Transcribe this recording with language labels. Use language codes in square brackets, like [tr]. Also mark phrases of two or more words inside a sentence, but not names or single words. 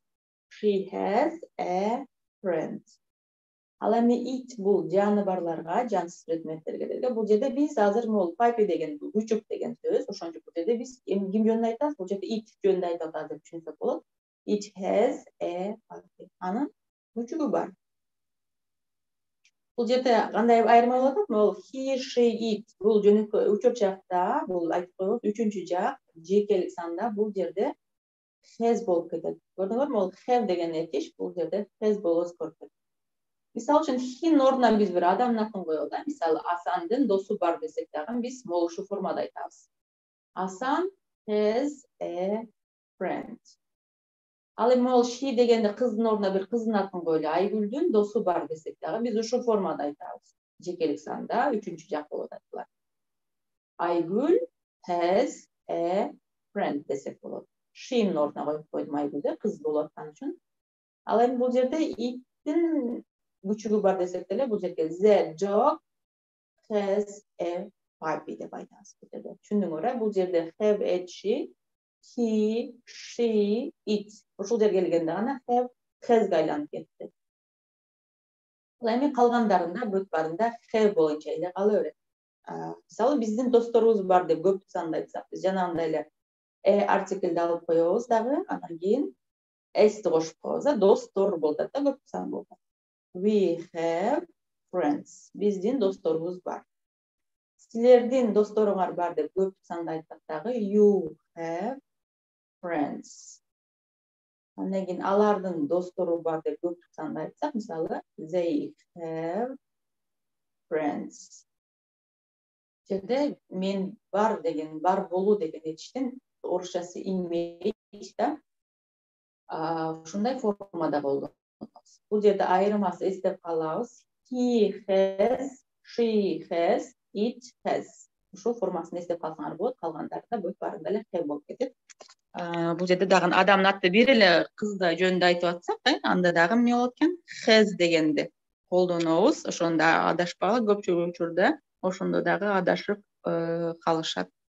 [en] She has a friend. [ky] Ал эми it бул жаны барларга, жансыз предметтерге делген. Бул жерде биз азыр могул puppy деген күчүк деген сөз. Ошон үчүн бул жерде биз ким жөнүндө айтабыз? Бул жерде it жөнүндө айтып атабыз деп түшүнсөк болот. [en] It has a puppy. [ky] Анын күчүгү бар. Бул жерде кандай айырма болуп атат? Могул [en] he, she, it [ky] бул жөнөкөй үчүнчү жакта, бул айтып коебуз, үчүнчү жак жекелик санда бул жерде has болуп кетет. Көрдүңөрбү? Могул have деген этиш бул жерде has болуп өзгөрүп кетет. Мисалы үчүн хин ордуна биз бир адамдын атын коелу да. Мисалы Асандын досу бар десек дагы биз могул ушу формада айтабыз. [en] Асан has a friend. [ky] Ал эми могул she дегенде кыздын ордуна бир кыздын атын коелу. Айгүлдүн досу бар десек дагы биз ушу формада айтабыз. Жекелик санда үчүнчү жак болуп атат. [en] Айгүл has a friend [ky] десек болот. She'нин ордуна коюп койдум Айгүлдү, кыз болуп аткан үчүн. Ал эми бул жерде iттин күчүгү бар десек деле, бул жерге [en] the dog has a puppy [ky] деп айтабыз. Түшүндүңөр, бул жерде [en] have, she, he, she, it. [ky] Ушул жерге келгенде гана [en] have, has'га [ky] айланып кетти. Ал эми калгандарында бүт барында have боюнча эле кала берет. Мисалы биздин досторубуз бар деп көптүк санда айтсак, биз жанагындай эле артиклди алып коебуз дагы, андан кийин s'ти кошуп коебуз, достор болуп атат да, көптүк сан болуп атат. [en] We have friends. [ky] Биздин досторубуз бар. Силердин досторуңар бар деп көптүк санда айтсак дагы [en] you have friends. [ky] Андан кийин алардын достору бар деп көптүк санда айтсак, мисалы [en] they have friends. [ky] Жерде мен бар деген, бар болуу деген этиштин орусчасы image да. Ушундай формада болду. Бул жерде айырмасы эстеп калабыз. [en] He has, she has, it has. [ky] ушул формасын эстеп калсаңар болот. Калгандарында бүт баарында эле have болуп кетет. Бул жерде дагы адамдын аты бир эле кызды жөнүндө айтып атсак, анда дагы эмне болот экен? Has дегенди колдонобуз. Ошондо адашпагыла, көпчүлүк учурда ошондо дагы адашып калышат.